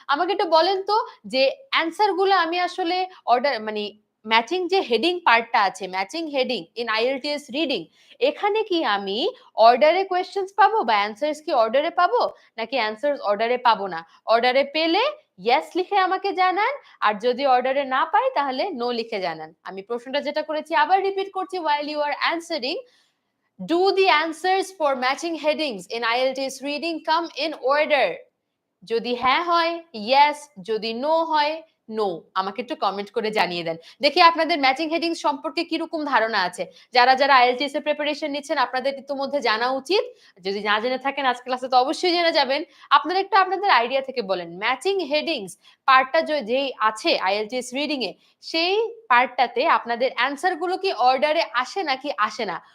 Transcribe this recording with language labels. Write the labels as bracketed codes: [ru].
[bn] আমাকে একটু বলেন তো যে অ্যানসার গুলো আমি আসলে অর্ডার মানে ম্যাচিং যে হেডিং পার্টটা আছে, matching heading in IELTS reading, এখানে কি আমি অর্ডারে কোয়েশ্চেন্স পাবো বা অ্যানসারস কি অর্ডারে পাবো নাকি অ্যানসারস অর্ডারে পাবো না? অর্ডারে পেলে ইয়েস লিখে আমাকে জানান, আর যদি অর্ডারে না পাই তাহলে নো লিখে জানান। আমি প্রশ্নটা যেটা করেছি আবার রিপিট করছি, [en] while you are answering, do the answers for matching headings in IELTS reading come in order? [bn] যদি হ্যাঁ হয় ইয়েস, যদি নো হয় নো। আমাকে একটু কমেন্ট করে জানিয়ে দেন, দেখি আপনাদের ম্যাচিং হেডিংস সম্পর্কে কিরকম ধারণা আছে। যারা যারা IELTS এর প্রিপারেশন নিচ্ছেন আপনাদের ইতিমধ্যে জানা উচিত, যদি না জেনে থাকেন আজকে ক্লাসে তো অবশ্যই জেনে যাবেন। আপনারা একটু আপনাদের আইডিয়া থেকে বলেন ম্যাচিং হেডিংস পার্টটা যেই আছে IELTS রিডিং এ, সেই পার্টটাতে আপনাদের অ্যানসার গুলো কি অর্ডারে আসে নাকি আসে না?